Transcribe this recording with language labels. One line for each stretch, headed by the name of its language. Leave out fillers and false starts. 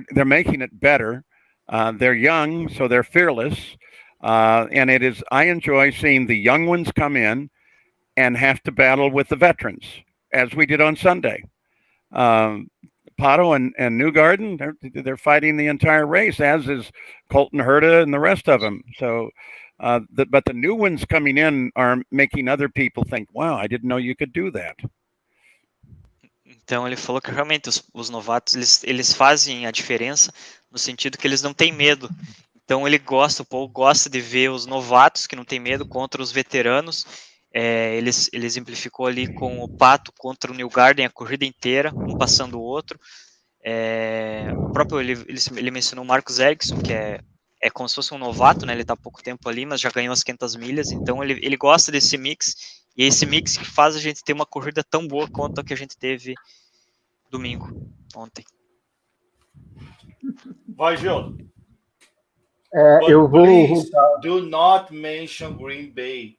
English: They're making it better. They're young, so they're fearless, and I enjoy seeing the young ones come in and have to battle with the veterans, as we did on Sunday. Pato and Newgarden, they're fighting the entire race, as is Colton Herta and the rest of them. So, but the new ones coming in are making other people think, wow, I didn't know you could do that.
Portuguese: Então ele falou que realmente os novatos eles fazem a diferença no sentido que eles não têm medo. Então o Paul gosta de ver os novatos que não têm medo contra os veteranos. Ele exemplificou ali com o Pato contra o Newgarden a corrida inteira, um passando o outro. O próprio ele mencionou o Marcus Ericsson, que é como se fosse um novato, né? Ele está há pouco tempo ali, mas já ganhou as 500 milhas. Então ele gosta desse mix. E é esse mix que faz a gente ter uma corrida tão boa quanto a que a gente teve ontem. Vai, Gil. Eu vou
English: please, do not mention Green Bay.